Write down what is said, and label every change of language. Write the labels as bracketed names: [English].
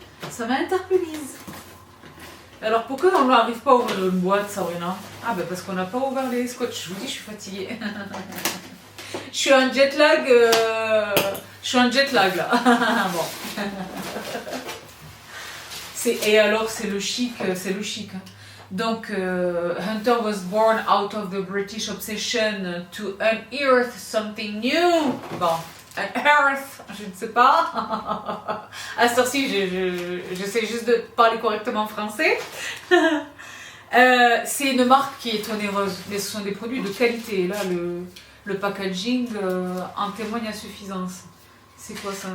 [French] ça m'a interpellise. Alors, pourquoi on n'arrive pas à ouvrir une boîte, Sabrina? Ah, ben parce qu'on n'a pas ouvert les scotch. Je vous dis, je suis fatiguée. Je suis en jet lag. Je suis en jet lag là. Bon. Et alors c'est le chic, Hein. [English] Donc Hunter was born out of the British obsession to unearth something new. [French] Bon, unearth, je ne sais pas. À cette heure-ci, j'essaie juste de parler correctement français. C'est une marque qui est onéreuse, mais ce sont des produits de qualité. Là, le packaging en témoigne à suffisance. C'est quoi ça?